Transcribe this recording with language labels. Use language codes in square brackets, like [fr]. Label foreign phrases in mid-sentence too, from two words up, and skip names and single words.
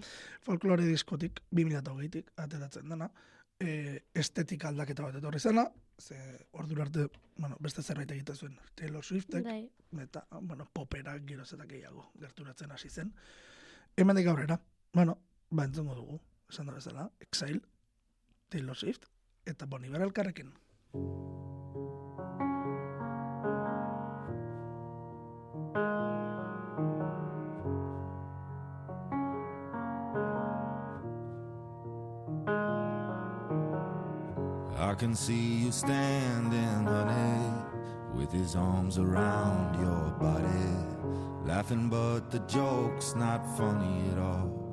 [eu] Folklore diskotik, 2008tik ateratzen dena, estetika aldaketa bat etorri zena, ze ordura arte, beste zerbait egiten zuen Taylor Swiftek, eta, popera geroz eta gehiago gerturatzen hasi zen. Hemendik aurrera, entzungo dugu, esan da bezala, Exile, Taylor Swift, eta Bon Iver elkarrekin. [en] I can see you standing, honey, with his arms around your body, laughing but the joke's not funny at all.